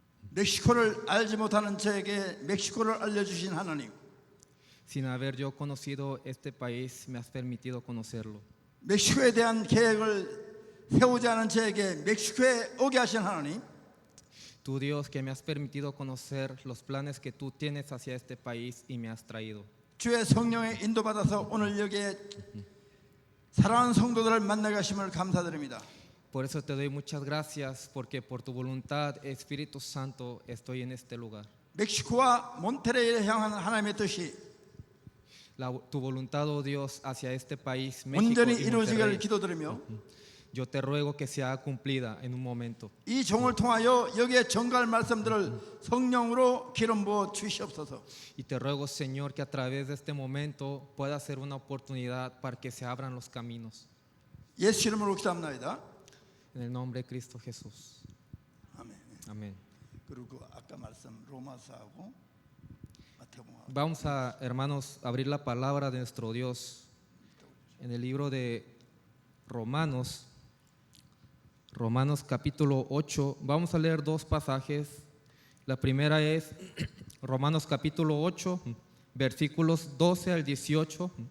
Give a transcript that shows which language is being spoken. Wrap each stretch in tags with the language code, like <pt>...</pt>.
<ko>멕시코를 알지 못하는 저에게 멕시코를 알려주신 하나님,</ko> <es>sin haber yo conocido este país, me has permitido conocerlo.</es> <ko>멕시코에 대한 계획을 세우지 않은 저에게 멕시코에 오게 하신 하나님,</ko> <es>Tú Dios que me has permitido conocer los planes que tú tienes hacia este país y me has traído.</es> <ko>주의 성령의 인도받아서 오늘 여기에 사랑하는 성도들을 만나게 하심을 감사드립니다.</ko> <es>Por eso te doy muchas gracias, porque por tu voluntad, Espíritu Santo, estoy en este lugar.</es> <ko>멕시코와 몬테레이를 향한 하나님의 뜻이</ko> <es>Tu voluntad, oh Dios, hacia este país, México</es> <ko>온전히</ko> <es>y</es> <ko>이루어지기를</ko> <es>Monterrey,</es> <ko>기도드리며</ko> <es>yo te ruego que sea cumplida en un momento.</es> <ko>이 종을 통하여 여기에 전갈 말씀들을 성령으로 기름 부어 주시옵소서.</ko> <es>Y te ruego, Señor, que a través de este momento pueda ser una oportunidad para que se abran los caminos.</es> <ko>예수 이름으로 기도합니다.</ko> <es>En el nombre de Cristo Jesús.</es> <ko>아멘.</ko> <es>Amén.</es> <ko>그리고 아까 말씀 로마서하고 마태복음</ko> <es>Vamos a, hermanos, abrir la palabra de nuestro Dios en el libro de Romanos, Romanos capítulo 8. Vamos a leer dos pasajes. La primera es Romanos capítulo 8, versículos 12 al 18.</es>